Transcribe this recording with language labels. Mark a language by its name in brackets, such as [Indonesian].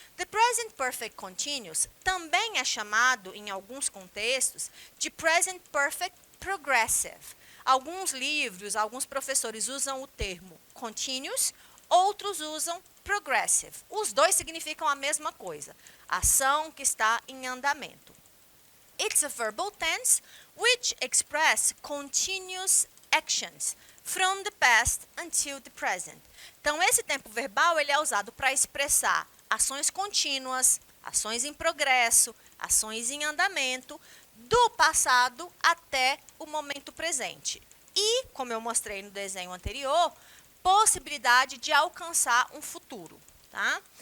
[Portuguese] The Present Perfect Continuous também é chamado, em alguns contextos, de Present Perfect Progressive. Alguns livros, alguns professores usam o termo continuous, outros usam progressive. Os dois significam a mesma coisa, ação que está em andamento. [English] It's a verbal tense which express continuous actions from the past until the present. [Portuguese] Então, esse tempo verbal ele é usado para expressar ações contínuas, ações em progresso, ações em andamento, do passado até o momento presente. E, como eu mostrei no desenho anterior, possibilidade de alcançar um futuro. Tá?